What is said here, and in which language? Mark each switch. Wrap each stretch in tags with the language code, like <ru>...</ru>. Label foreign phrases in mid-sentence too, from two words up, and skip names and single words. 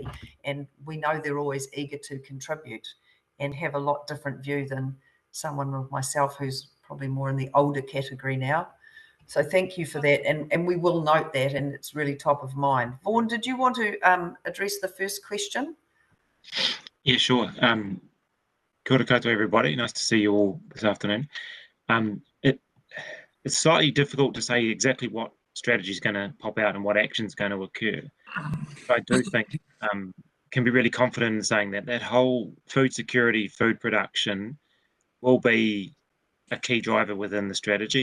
<en>And we know they're always eager to contribute and have a lot different view than someone like myself who's probably more in the older category now. So thank you for that. And we will note that, and it's really top of mind. Vaughan, did you want to address the first question? Yeah, sure.</en> <mi>Kia ora koutou,</mi> <en>everybody. Nice to see you all this afternoon. It's slightly difficult to say exactly what strategy is going to pop out and what action is going to occur. But I do think can be really confident in saying that that whole food security, food production will be a key driver within the strategy.</en>